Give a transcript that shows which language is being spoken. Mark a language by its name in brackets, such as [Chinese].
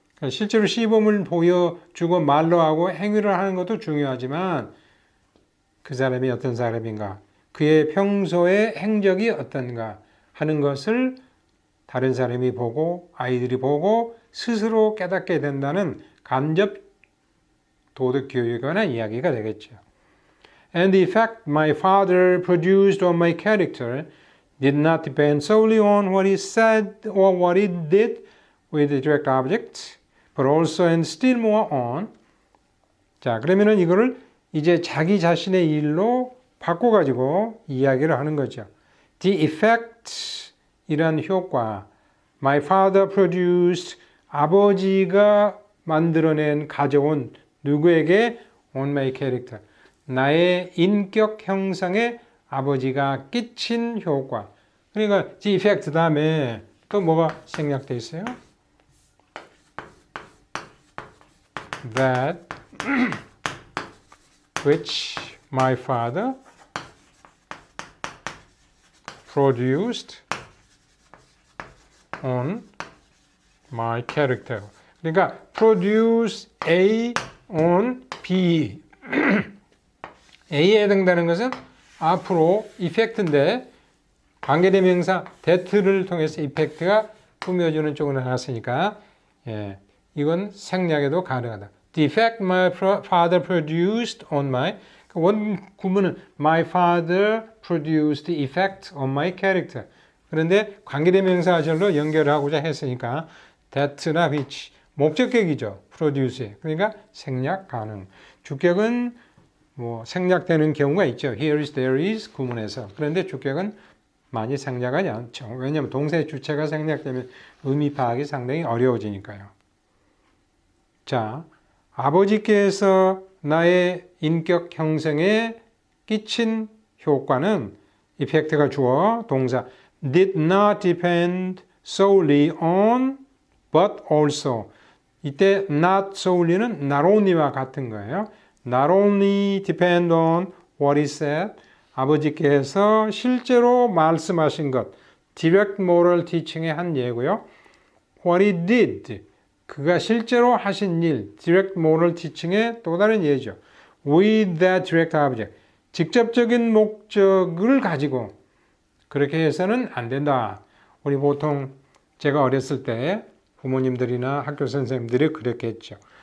[Korean] 실제로 시범을 보여주고 말로 하고 행위를 하는 것도 중요하지만 그 사람이 어떤 사람인가 그의 평소의 행적이 어떤가 하는 것을 다른 사람이 보고 아이들이 보고 스스로 깨닫게 된다는 간접 도덕 교육에 관한 이야기가 되겠죠. [English] And the effect my father produced on my character did not depend solely on what he said or what he did with the direct object, but also and still more on. [Korean] 자, 그러면은 이거를 이제 자기 자신의 일로 바꿔가지고 이야기를 하는 거죠. [English] The effect, [Korean] 이란 효과, [English] my father produced, [Korean] 아버지가 만들어낸, 가져온 누구에게? [English] on my character, [Korean] 나의 인격 형성에 아버지가 끼친 효과. 그러니까 [English] the effect [Korean] 다음에 또 뭐가 생략되어 있어요? [English] That which my father produced on my character. [Korean] 그러니까 [English] produce A on B. [Korean] A에 해당되는 것은 앞으로 이펙트인데 관계대명사 that를 통해서 이펙트가 꾸며주는 쪽으로 나왔으니까 이건 생략에도 가능하다. [English] The effect my father produced on my, [Korean] 원 구문은 [English] my father produced the effect on my character. [Korean] 그런데 관계대명사절로 연결하고자 했으니까 that나 which, 목적격이죠. produce. 그러니까 생략 가능. 주격은 뭐 생략되는 경우가 있죠. [English] Here is, there is 구문에서. [Korean] 그런데 주격은 많이 생략하지 않죠. 왜냐하면 동사의 주체가 생략되면 의미 파악이 상당히 어려워지니까요. 자, 아버지께서 나의 인격 형성에 끼친 효과는 이펙트가 주어 동사 [English] did not depend solely on but also. [Korean] 이때 [English] not solely [Korean] 는 [English] not only [Korean] 와 같은 거예요. [English] Not only depend on what he said, [Korean] 아버지께서 실제로 말씀하신 것, [English] direct moral teaching의 한 예고요. What he did, [Korean] 그가 실제로 하신 일, [English] direct moral teaching [Korean] 의 또 다른 예죠. [English] With that direct object, [Korean] 직접적인 목적을 가지고 그렇게 해서는 안 된다. 우리 보통 제가 어렸을 때 부모님들이나 학교 선생님들이 그렇게 했죠.